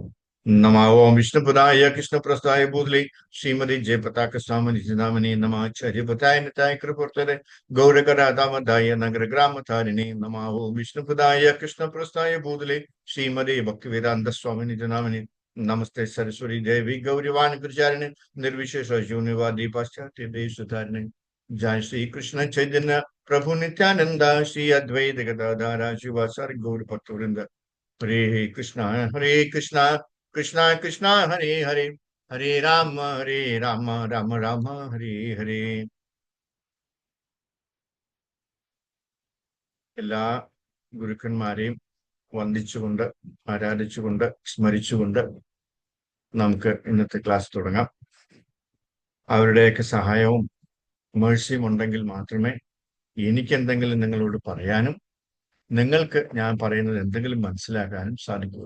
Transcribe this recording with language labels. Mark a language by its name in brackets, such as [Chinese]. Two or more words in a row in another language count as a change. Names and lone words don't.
[Sanskrit] നമഃ ഓം വിഷ്ണുപദായ കൃഷ്ണപ്രസ്ഥായ ഭൂതലേ ശ്രീമതി ജയപതാകസ്വാമിനിജിനാമിനി നമഃ ആചാര്യപതായ നിതായ കൃപർത്തരെ ഗൗരകരാധാമതായ നഗരഗ്രാമധാരിണി നമഃ ഓം വിഷ്ണുപദായ കൃഷ്ണപ്രസ്ഥായ ഭൂതലേ ശ്രീമതി ഭക്തിവേദാന്തസ്വാമിനിജിനാമിനി നമസ്തേ സരസ്വതി ദേവി ഗൗരിവാണി പ്രചാരിണി നിർവിശേഷ ശൂന്യവാദി പാശ്ചാത്യ ദേശധാരിണി. जय श्री कृष्ण चैतन्य प्रभु नित्यानंद श्री अद्वैत गदाधर शिवाचार्य गौर भक्तवृंद. हरे कृष्णा कृष्णा कृष्णा हरे हरे, हरे राम राम राम हरे हरे. [Malayalam] എല്ലാ ഗുരുക്കന്മാരെയും വന്ദിച്ചുകൊണ്ട് ആരാധിച്ചുകൊണ്ട് സ്മരിച്ചുകൊണ്ട് നമുക്ക് ഇന്നത്തെ ക്ലാസ് തുടങ്ങാം. അവരുടെയൊക്കെ സഹായവും മേഴ്സിയും ഉണ്ടെങ്കിൽ മാത്രമേ എനിക്ക് എന്തെങ്കിലും നിങ്ങളോട് പറയാനും നിങ്ങൾക്ക് ഞാൻ പറയുന്നത് എന്തെങ്കിലും മനസ്സിലാക്കാനും സാധിക്കുകയുള്ളൂ.